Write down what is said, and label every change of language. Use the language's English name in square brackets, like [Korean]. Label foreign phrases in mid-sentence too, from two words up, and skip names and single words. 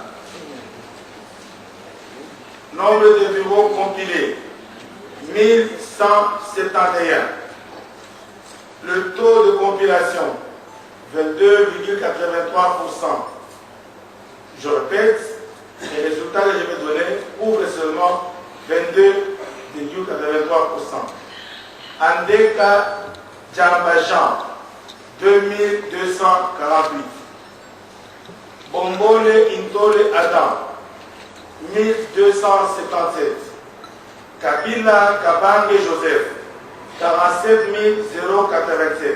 [French] Nombre de bureaux compilés, 1171. Le taux de compilation, 22,83%. Je répète, les résultats que je vais donner couvrent seulement 22,83%. Andeka Djambajan, 2248. Bombole Intole Adam, 1277. Kabila Kabange Joseph, 47 087.